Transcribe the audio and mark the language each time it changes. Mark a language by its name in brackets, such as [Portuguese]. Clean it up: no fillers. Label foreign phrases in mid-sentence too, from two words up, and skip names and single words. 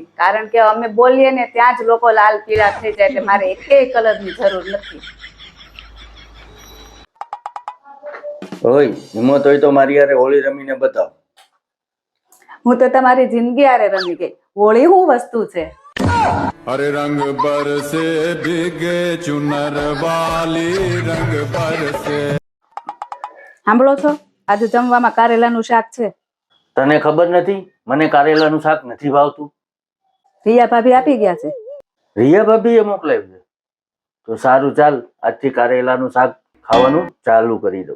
[Gujarati] કારણ કે અમે બોલીએ ને ત્યાં જ લોકો લાલ પીળા થઈ જાય એટલે મારે એકેય કલરની જરૂર નથી. ઓય, હિંમત હોય તો મારી હારે હોળી રમીને બતાવ. હું તો તમારી જિંદગી હારે રમી ગઈ. હોળી શું વસ્તુ છે? [Hindi] हरे रंग बरसे भीगे चुनर वाली रंग बरसे। [Gujarati] સાંભળો છો? આજે જમવામાં કારેલાનું શાક છે. તને ખબર નથી મને કારેલાનું શાક નથી ભાવતું? રિયા ભાભી આપી ગયા છે. રિયા ભાભીએ મોકલાવ્યું છે? તો સારું, ચાલ આજથી કારેલાનું શાક ખાવાનું ચાલુ કરી દઉં.